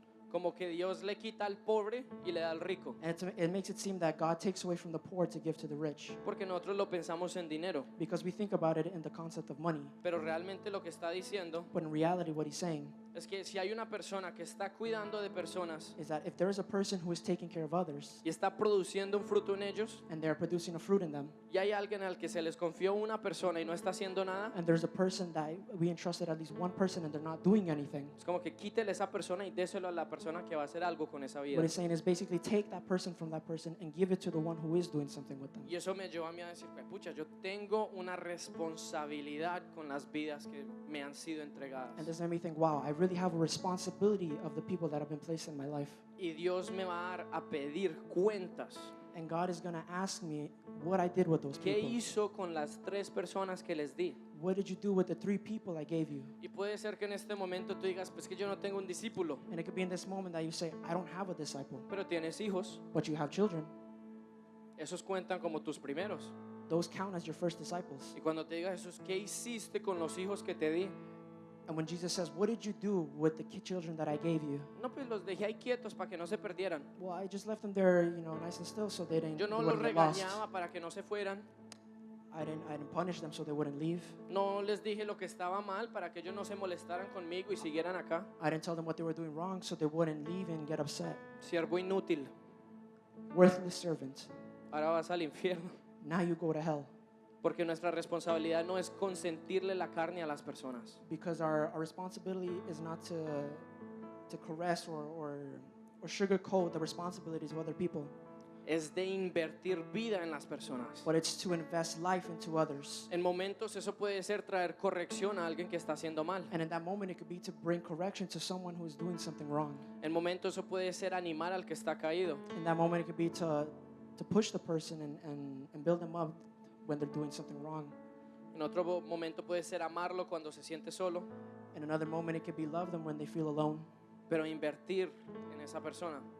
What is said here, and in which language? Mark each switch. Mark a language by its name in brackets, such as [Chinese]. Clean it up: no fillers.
[Spanish] Como que Dios le quita al pobre y le da al rico. [English] and it makes it seem that God takes away from the poor to give to the rich. [Spanish] Porque nosotros lo pensamos en dinero. [English] Because we think about it in the concept of money. [Spanish] Pero realmente lo que está diciendo [English] But in reality, what he's saying [Spanish] es que si hay una persona que está cuidando de personas [English] is that if there is a person who is taking care of others [Spanish] y está produciendo un fruto en ellos, [English] and they're producing a fruit in them, [Spanish] y hay alguien al que se les confió una persona y no está haciendo nada, [English] and there's a person that we entrusted at least one person and they're not doing anything, [Spanish] es como que quítele esa persona y déselo a la persona que va a hacer algo con esa vida. [English] what he's saying is basically take that person from that person and give it to the one who is doing something with them. [Spanish] Y eso me llevó a mí a decir, pucha, yo tengo una responsabilidad con las vidas que me han sido entregadas. [English] And this made me think, wow, I really have a responsibility of the people that have been placed in my life. [Spanish] Y Dios me va a dar a pedir cuentas. [English] And God is going to ask me what I did with those [Spanish] ¿Qué [English] people. [Spanish] hizo con las 3 personas que les di? [English] What did you do with the 3 people I gave you? [Spanish] Y puede ser que en este momento tú digas, pues que yo no tengo un discípulo, [English] And it could be in this moment that you say, I don't have a disciple, [Spanish] pero tienes hijos. [English] but you have children. [Spanish] Esos cuentan como tus primeros. [English] Those count as your first disciples. [Spanish] Y cuando te diga Jesús, ¿qué hiciste con los hijos que te di? [English] And when Jesus says, what did you do with the children that I gave you? [Spanish] No, pues los dejé ahí quietos para que no se perdieran. [English] Well, I just left them there, nice and still so they didn't, [Spanish] Yo no [English] they [Spanish] los [English] wouldn't get lost. [Spanish] regañaba para que no se fueran. [English] I didn't punish them so they wouldn't leave. [Spanish] No les dije lo que estaba mal para que ellos no se molestaran conmigo y siguieran acá. [English] I didn't tell them what they were doing wrong so they wouldn't leave and get upset. [Spanish] Siervo inútil, [English] Worthless servant. [Spanish] ahora vas al infierno. [English] Now you go to hell. [Spanish] Porque nuestra responsabilidad no es consentirle la carne a las personas. [English] Because our responsibility is not to caress or sugarcoat the responsibilities of other people, [Spanish] Es de invertir vida en las personas. [English] but it's to invest life into others. [Spanish] En momentos eso puede ser traer corrección a alguien que está haciendo mal. [English] And in that moment, it could be to bring correction to someone who is doing something wrong. [Spanish] En momentos eso puede ser animar al que está caído. [English] In that moment, it could be to push the person and build them up when they're doing something wrong. [Spanish] En otro momento puede ser amarlo cuando se siente solo. [English] In another moment, it could be love them when they feel alone, [Spanish] Pero invertir en esa persona.